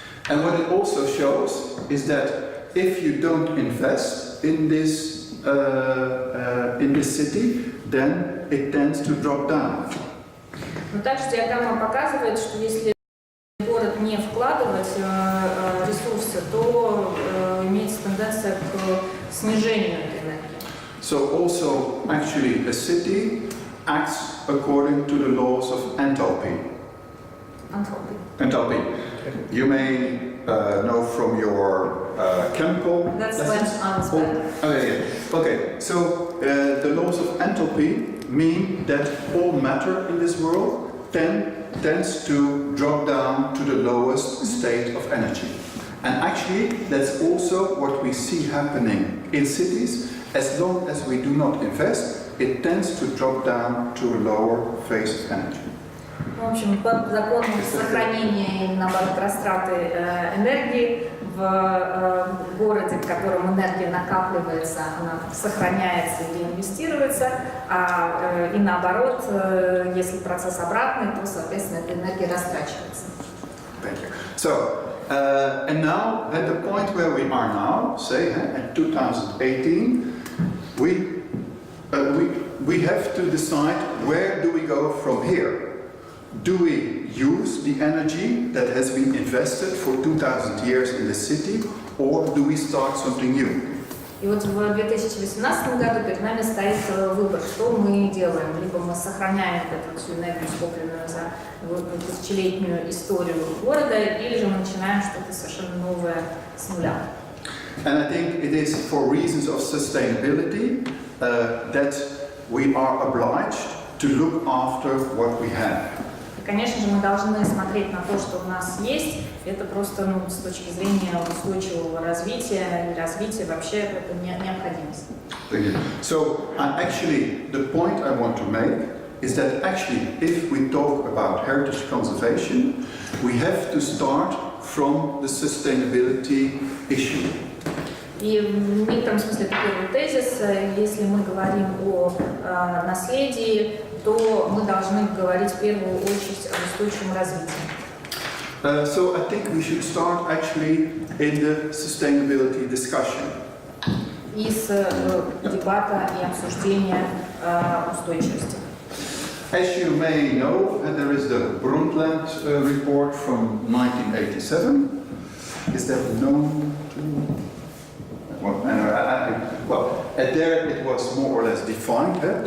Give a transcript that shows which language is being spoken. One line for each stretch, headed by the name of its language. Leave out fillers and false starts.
English: And what it also shows is that if you don't invest in this city, then it tends to drop down.
Russian: Но также диаграмма показывает, что если город не вкладывать ресурсы, то имеется тенденция к снижению этой энергии.
English: So also actually a city acts according to the laws of enthalpy. Enthalpy. You may know from your chemical That's lessons. when Okay, so the laws of enthalpy mean that all matter in this world tends to drop down to the lowest state of energy. And actually that's also what we see happening in cities. As long as we do not invest, it tends to drop down to a lower phase of energy.
Russian: В общем, по закону сохранения и, наоборот, растраты энергии в городе, в котором энергия накапливается, она сохраняется или инвестируется, и наоборот, если процесс обратный, то, соответственно, эта энергия растрачивается.
English: Thank you. So, and now at the point where we are now, say at 2018, we have to decide where do we go from here. Do we use the energy that has been invested for 2000 years in the city, or do we start something new?
Russian: И вот в 2018 году перед нами стоит выбор, что мы делаем. Либо мы сохраняем эту всю энергию, скопленную за тысячелетнюю историю города, или же мы начинаем что-то совершенно новое с нуля.
English: And I think it is for reasons of sustainability that we are obliged to look after what we have.
Russian: И, конечно же, мы должны смотреть на то, что у нас есть. Это просто с точки зрения устойчивого развития и развития вообще это необходимость.
English: So actually the point I want to make is that actually if we talk about heritage conservation, we have to start from the sustainability issue.
Russian: И в некотором смысле это первый тезис. Если мы говорим о наследии, то мы должны говорить в первую очередь о устойчивом развитии.
English: So I think we should start actually in the sustainability discussion.
Russian: Из дебата и обсуждения устойчивости.
English: As you may know, there is the Brundtland report from 1987. Is that known to? Well, there it was more or less defined.